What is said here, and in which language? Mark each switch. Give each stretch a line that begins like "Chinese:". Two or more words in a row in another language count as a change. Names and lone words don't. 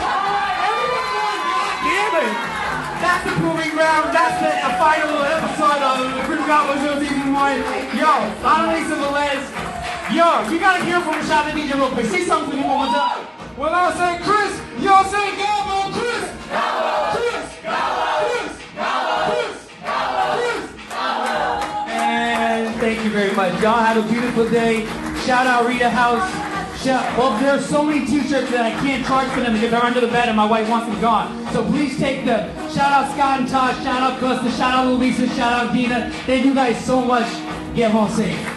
English: That's the proving ground. That's the final episode of the Chris Gabo Show Season 1. Yo, Annalisa Velez. Yo, you gotta hear from the shot of DJ real quick. Say something to me one more time. When I say Chris, y'all say Gabo, Chris. Gabo, Chris. Gabo, Chris. Gabo, Chris. Gabo, Chris. Gabo. And thank you very much. Y'all have a beautiful day. Shout out Rita House. Well, there's so many t-shirts that I can't charge for them because they're under the bed and my wife wants them gone. So please take them. Shout out Scott and Tosh, shout out Costa, shout out Louisa, shout out Dina. Thank you guys so much. Get home safe.